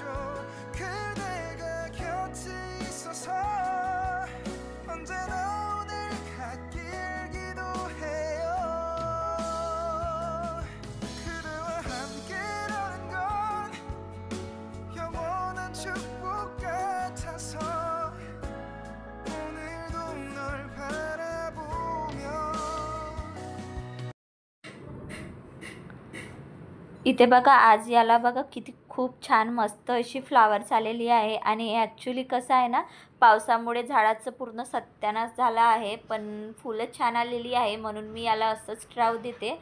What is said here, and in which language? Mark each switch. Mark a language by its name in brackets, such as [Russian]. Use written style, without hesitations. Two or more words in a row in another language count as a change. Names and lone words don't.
[Korean] 그대가 곁에 있어서 언제나 오늘 같길 기도해요. 그대와 함께라는 건 영원한 축복 같아서 [Marathi] इथे बघा आज याला बघा किती खूप छान मस्त अशी फ्लावर्स आलेली आहे। आणि ॲक्च्युली कसं आहे ना, पावसामुळे झाडाचं पूर्ण सत्यानाश झाला आहे, पण फुलं छान आलेली आहे म्हणून मी याला असंच राहू देते।